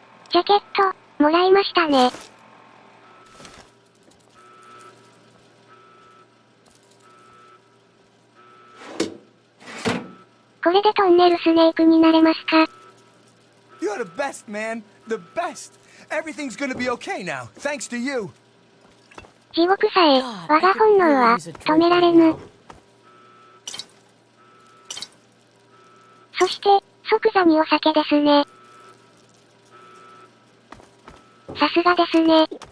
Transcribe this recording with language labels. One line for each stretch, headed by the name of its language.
Japanese: ジャケット、もらいましたね。これでトンネルスネークになれますか？
English: You're the best, man. The best. Everything's gonna be okay now, thanks to you.
Japanese: 地獄さえ、我が本能は止められぬ。そして、即座にお酒ですね。さすがですね。